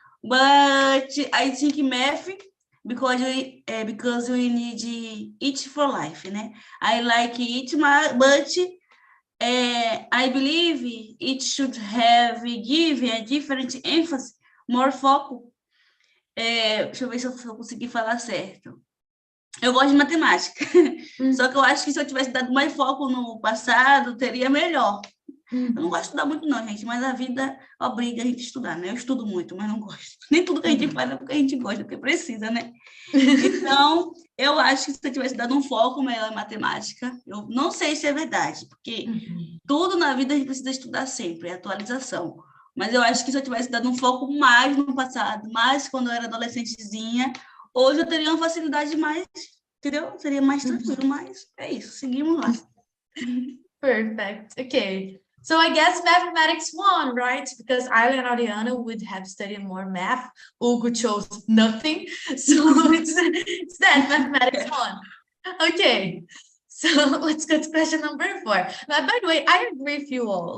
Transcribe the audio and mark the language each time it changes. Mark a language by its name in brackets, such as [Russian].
[English] But I think math because we need it for life, né? I like it, but I believe it should have given a different emphasis, more foco. [Portuguese] Deixa eu ver se eu conseguir falar certo. Eu gosto de matemática, só que eu acho que se eu tivesse dado mais foco no passado, teria melhor. Eu não gosto de estudar muito não, gente, mas a vida obriga a gente a estudar, né? Eu estudo muito, mas não gosto. Nem tudo que a gente faz é porque a gente gosta, porque precisa, né? Então, eu acho que se eu tivesse dado um foco melhor em matemática, eu não sei se é verdade, porque tudo na vida a gente precisa estudar sempre, é atualização. Mas eu acho que se eu tivesse dado um foco mais no passado, mais quando eu era adolescentezinha, hoje eu teria uma facilidade mais, entendeu? Seria mais tranquilo, mas é isso, seguimos lá. [English] Perfect. Okay. So I guess mathematics won, right? Because Ayla and Ariana would have studied more math. Hugo chose nothing. So it's that mathematics won. Okay. So let's go to question number 4. Now, by the way, I agree with you all.